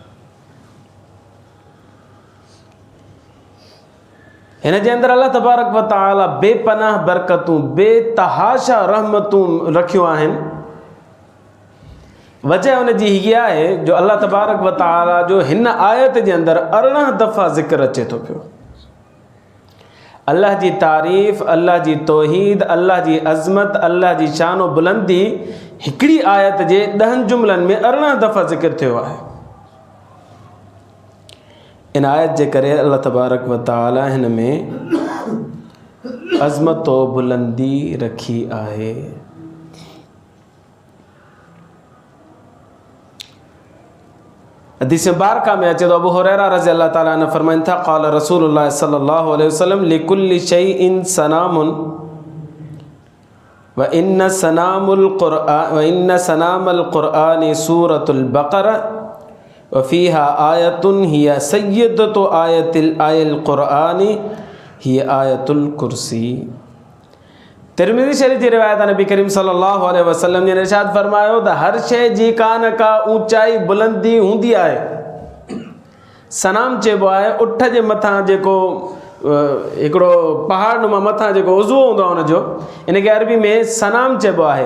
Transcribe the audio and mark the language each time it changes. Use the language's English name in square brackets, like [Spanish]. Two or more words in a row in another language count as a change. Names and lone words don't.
[Sindhi] हिन जे अंदर [Arabic] الله تبارك وتعالى [Sindhi] बेपनाह बरकतूं बेतहाशा रहमतूं रखियूं आहिनि। वजह उन जी हीअ आहे जो [Arabic] الله تبارك وتعالى [Sindhi] जो हिन आयत जे अंदर 18 दफ़ा ज़िक्र अचे थो पियो। अल्लाह जी तारीफ़, अल्लाह जी तौहीद, अल्लाह जी अज़मत, अल्लाह जी शान व बुलंदी हिकिड़ी आयत जे 10 जुमलनि में 18 दफ़ा ज़िक्र थियो आहे। इन आयत जे करे [Arabic] الله تبارك وتعالى [Sindhi] हिन में अज़मत व बुलंदी रखी आहे। हदीस मुबारका में अचे तो [Arabic] أبو هريرة رضي الله تعالى عنه [Sindhi] फरमाइनि था [Arabic] قال رسول الله صلى الله عليه وسلم لكل شيء سنام وإن سنام القرآن سورة البقرة وفيها آية هي سيدة آي القرآن هي آية الكرسي. [Sindhi] तिरमिज़ी शरीफ़ जी रिवायत नबी करीम [Arabic] صلى الله عليه وسلم [Sindhi] ने इरशाद फरमायो त हर शइ जी का न का ऊंचाई बुलंदी हूंदी आहे। सनाम चइबो आहे उठ जे मथां जेको हिकिड़ो पहाड़ नुमा मथां जेको उज़वो हूंदो आहे हुनजो, इनखे अरबी में सनाम चइबो आहे।